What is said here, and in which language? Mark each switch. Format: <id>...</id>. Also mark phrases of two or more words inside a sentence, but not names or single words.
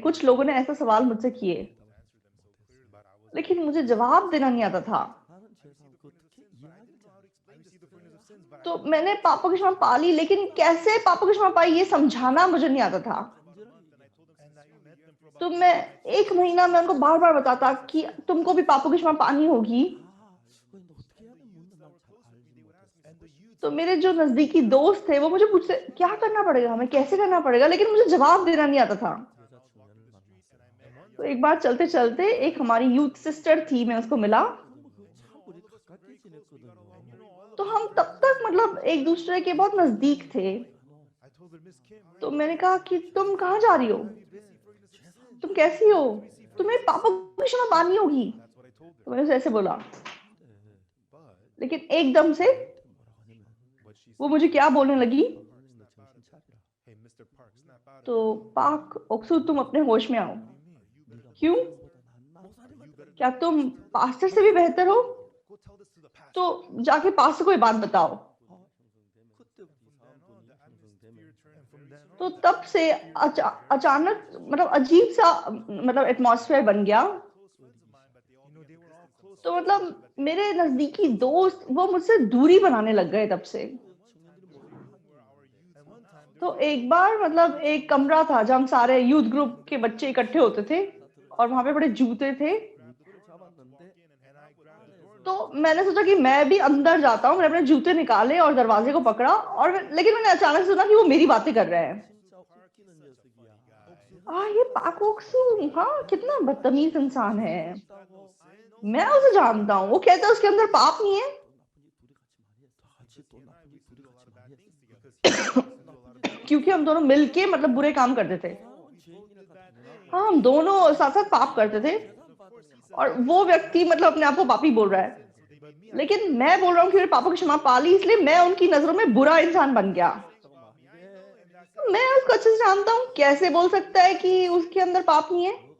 <hi>कुछ लोगों ने ऐसा सवाल मुझसे किए,</hi> <en>But I was</en> <hi>लेकिन मुझे जवाब देना नहीं आता था।</hi> <ko>나는 죄사함 그 어떻게 이야기를</ko> <en>I received the forgiveness of sins, but</en> <hi>तो मैंने पापों की क्षमा पा ली, लेकिन कैसे पापों की क्षमा पाई ये समझाना मुझे नहीं आता था।</hi> <en>and I met them for about</en> <hi>तो मैं 1 महीना में उनको बार बार बताता कि तुमको भी पापों की क्षमा पानी होगी।</hi> <ko>근데 어떻게 해야 되는 날 잘 알지 못했어.</ko> <en>and the youth</en> <hi>तो मेरे जो नजदीकी दोस्त थे वो मुझे पूछते क्या करना पड़ेगा, हमें कैसे करना पड़ेगा, लेकिन मुझे जवाब देना नहीं आता था।</hi> <ko>여자 청년을 만났어요.</ko> <hi>तो एक बार चलते चलते एक हमारी</hi> <en>youth sister</en> <hi>थी, मैं उसको मिला।</hi> <ko>참 우리 가깝게 지냈거든요.</ko> <hi>तो हम तब तक मतलब एक दूसरे के बहुत नजदीक थे।</hi> <en>I told her, Miss Kim,</en> <hi>तो मैंने कहा कि तुम कहाँ जा रही हो, तुम कैसी हो, तुम्हें पापों की क्षमा पानी होगी।</hi> <en>that's what I told her.</en> <hi>तो मैंने उसे ऐसे बोला,</hi> <en>But</en> <hi>लेकिन एकदम से</hi> <en>what she</en> <hi>वो</hi> <en>said,</en> <hi>मुझे क्या बोलने लगी,</hi> <ko>너 정신 차리라.</ko> <en>hey, Mr. Park, snap out of</en> <hi>तो पाक ओक्सू तुम अपने होश में आओ। क्यों? क्या तुम पास्टर से भी बेहतर हो?</hi> <en>go tell this to the pastor.</en> <hi>तो जाके पास्टर को ये बात बताओ।</hi> <ko>그때부터 이상한 분위기 형성되면</ko> <en>And from then on,</en> <hi>तो तब से अचानक मतलब अजीब सा मतलब एटमॉस्फेयर बन गया तो मतलब मेरे नजदीकी दोस्त वो मुझसे दूरी बनाने लग गए तब से। तो एक बार मतलब एक कमरा था जहाँ हम सारे</hi> <en>youth group</en> <hi>के बच्चे इकट्ठे होते थे और वहां पे बड़े जूते थे।</hi> <ko>무드를 잡았는데</ko> <hi>तो मैंने सोचा कि मैं भी अंदर जाता हूँ, मैंने अपने जूते निकाले और दरवाजे को पकड़ा और लेकिन मैंने अचानक सुना कि वो मेरी बातें कर रहे हैं।</hi> <ko>진짜 웃기는 녀석이야.</ko> <hi>ये पाकोक्सू, हाँ कितना बदतमीज इंसान है।</hi> <ko>있다고</ko> <hi>मैं उसे जानता हूँ, वो कहता है उसके अंदर पाप नहीं है।</hi> <ko>또 나쁜 짓 둘이 같이 많이 했어. 같이 또 나쁜 짓 둘이 같이 많이 했어.</ko> <hi>क्योंकि हम दोनों मिलके मतलब बुरे काम करते थे।</hi> <ko>죄인이나 같은</ko> <hi>हाँ, हम दोनों साथ साथ पाप करते थे और वो व्यक्ति मतलब अपने आप को पापी बोल रहा है, लेकिन मैं बोल रहा हूँ कि मेरे पापों की क्षमा पा ली, इसलिए मैं उनकी नजरों में बुरा इंसान बन गया। तो मैं उसको अच्छे से जानता हूँ, कैसे बोल सकता है कि उसके अंदर पाप नहीं है।</hi>